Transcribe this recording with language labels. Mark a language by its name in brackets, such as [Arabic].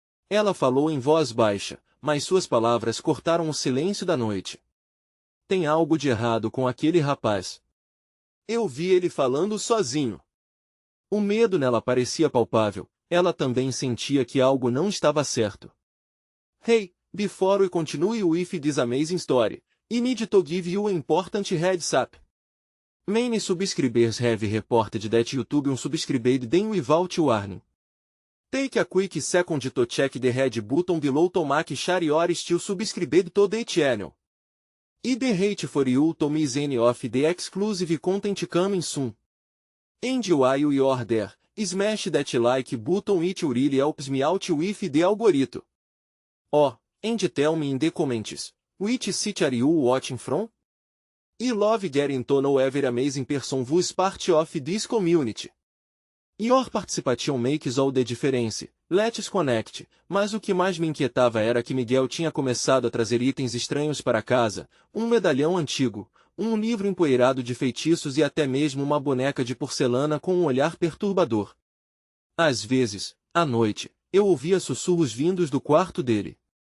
[Portuguese] Ela falou em voz baixa, mas suas palavras cortaram o silêncio da noite. Tem algo de errado com aquele rapaz. Eu vi ele falando sozinho. O medo nela parecia palpável, ela também sentia que algo não estava certo. [English] Hey, before we continue with this amazing story, I need to give you an important heads up. Many subscribers have reported that YouTube unsubscribed them without warning. Take a quick second to check the red button below to make sure you are still subscribed to the channel. I the hate for you to miss any of the exclusive content coming soon. And while you're there, smash that like button, it really helps me out with the algorithm. Oh, and tell me in the comments, which city are you watching from? I love getting to know every amazing person who's part of this community. Your participation makes all the difference, let's connect. [Portuguese] Mas o que mais me inquietava era que Miguel tinha começado a trazer itens estranhos para casa, um medalhão antigo, um livro empoeirado de feitiços e até mesmo uma boneca de porcelana com um olhar perturbador. Às vezes, à noite, eu ouvia sussurros vindos do quarto dele.